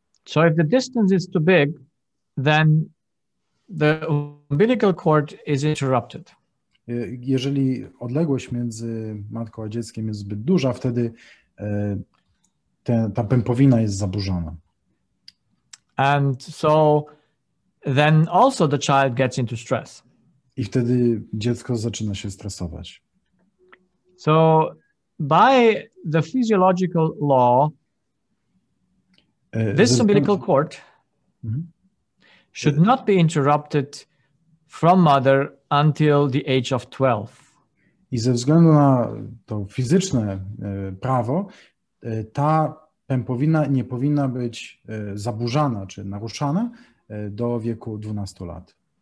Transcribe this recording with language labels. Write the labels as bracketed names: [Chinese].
[English] So if the distance is too big, then the umbilical cord is interrupted. [Polish] Jeżeli odległość między matką a dzieckiem jest zbyt duża, wtedy ta pępowina jest zaburzona. [English] And so then also the child gets into stress. [Polish] I wtedy dziecko zaczyna się stresować. [English] So by the physiological law, this umbilical cord should not be interrupted from mother until the age of 12. [Polish] I ze względu na to fizyczne prawo, ta pępowina nie powinna być zaburzana czy naruszana do wieku 12 lat.